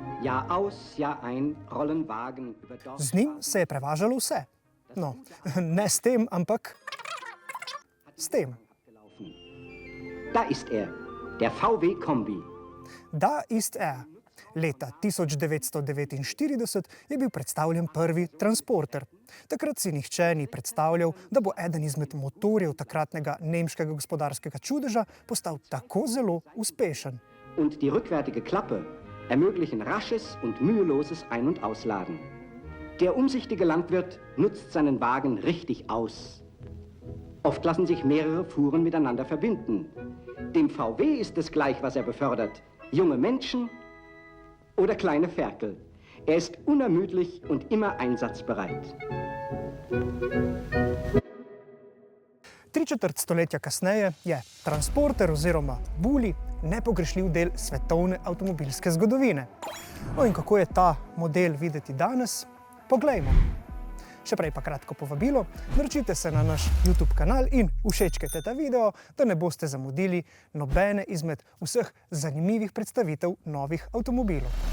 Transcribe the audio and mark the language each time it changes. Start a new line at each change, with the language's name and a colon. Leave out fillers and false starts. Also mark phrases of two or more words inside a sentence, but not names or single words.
German: Jahr aus, Jahr ein rollen Wagen über Dorf.
Slovenian: Z njim se je prevažalo vse. No, ne s tem, ampak s tem.
German: Da ist er, der VW-Kombi. Da ist er.
Slovenian: Leta 1949 je bil predstavljen prvi transporter. Takrat si nihče ni predstavljal, da bo eden izmed motorjev takratnega nemškega gospodarskega čudeža postal tako zelo uspešen.
German: Und die rückwärtige Klappe ermöglichen rasches und müheloses Ein- und Ausladen. Der umsichtige Landwirt nutzt seinen Wagen richtig aus. Oft lassen sich mehrere Fuhren miteinander verbinden. Dem VW ist es gleich, was er befördert. Junge Menschen oder kleine Ferkel. Er ist unermüdlich und immer einsatzbereit.
Slovenian: 3/4 stoletja kasneje je transporter oziroma bully nepogrešljiv del svetovne avtomobilske zgodovine. No in kako je ta model videti danes? Poglejmo. Še prej pa kratko povabilo, naročite se na naš YouTube kanal in všečkajte ta video, da ne boste zamudili nobene izmed vseh zanimivih predstavitev novih avtomobilov.